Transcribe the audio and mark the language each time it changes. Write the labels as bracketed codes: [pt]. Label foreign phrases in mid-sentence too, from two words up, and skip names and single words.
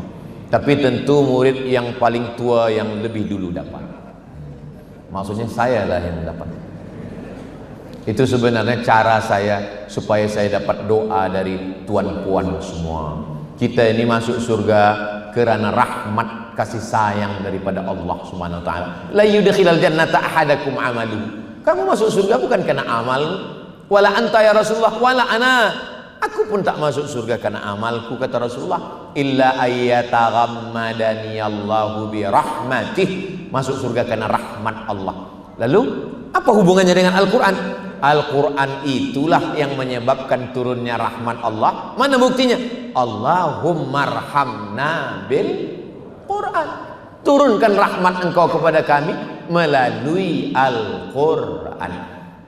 [ms] Tapi tentu murid yang paling tua yang lebih dulu dapat. Maksudnya saya lah yang dapat. Itu sebenarnya cara saya supaya saya dapat doa dari tuan-puan semua. Kita ini masuk surga karena rahmat kasih sayang daripada Allah [ar] سبحانه وتعالى. لا يدخل الجنة أحدكم عمله. [ms] Kamu masuk surga bukan karena amal. [ar] ولا أنت يا رسول الله ولا أنا. [ms] Aku pun tak masuk surga karena amalku, kata Rasulullah. [ar] إلا أن يتغمدني الله برحمته. [ms] Masuk surga karena rahmat Allah. Lalu apa hubungannya dengan Al-Quran? Al-Quran itulah yang menyebabkan turunnya rahmat Allah. Mana buktinya? [ar] اللهم ارحمنا بالقرآن. [ms] Turunkan rahmat engkau kepada kami melalui Al-Quran.